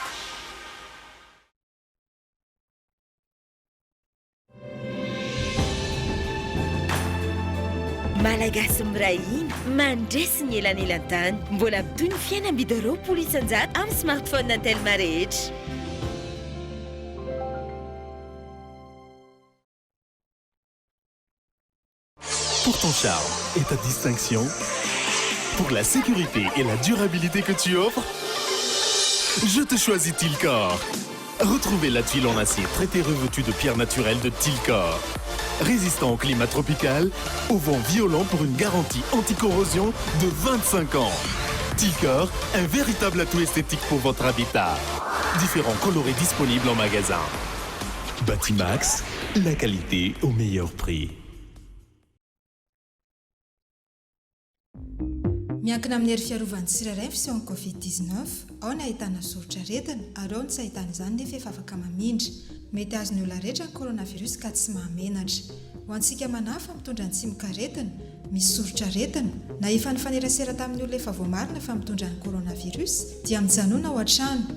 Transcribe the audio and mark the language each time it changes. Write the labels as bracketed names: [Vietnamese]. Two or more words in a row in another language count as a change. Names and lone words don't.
[Malagasy] Malagasy mirahina mandresy ny elanelan-tany mbola toy ny fiainam-bidy 20 isanjato amin'ny smartphone na Telma rehetra. [French] Pour ton charme et ta distinction, pour la sécurité et la durabilité que tu offres, je te choisis Tilcor. Retrouvez la tuile en acier traité revêtue de pierres naturelles de Tilcor. Résistant au climat tropical, au vent violent pour une garantie anti-corrosion de 25 ans. Tilcor, un véritable atout esthétique pour votre habitat. Différents colorés disponibles en magasin. Batimax, la qualité au meilleur prix. [Malagasy] Miankina amin'ny hery fiarovany tsirairay ny fisehoan'ny Covid-19, ao ny ahitana soritra aretina ary ao ny tsy ahitana izany nefa efa afaka mamindra. Mety azon'ny olona rehetra ny coronavirus ka tsy mahamenatra. Ho antsika manafa mitondra ny tsimikaretina, misy soritra aretina, na efa nifanerasera tamin'ny olona efa voamarina fa mitondra ny coronavirus, dia mijanona ao an-trano.